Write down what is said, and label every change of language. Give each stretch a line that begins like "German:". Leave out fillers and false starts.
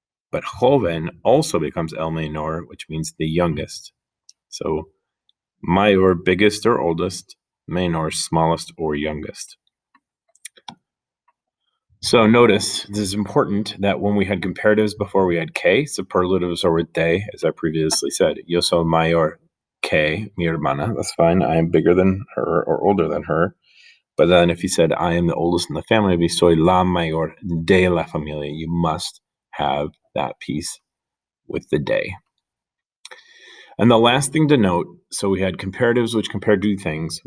English: But joven also becomes
Spanish: el menor,
English: which means the youngest. So Mayor, biggest or oldest. Menor, smallest or youngest. So notice, this is important that when we had comparatives before we had que, superlatives are with they, as I previously said.
Spanish: Yo soy mayor que mi hermana.
English: That's fine. I am bigger than her or older than her. But then if you said, I am the oldest in the family, it'd be
Spanish: soy la mayor de la familia.
English: You must have that piece with the de. And the last thing to note, so we had comparatives, which compared two things.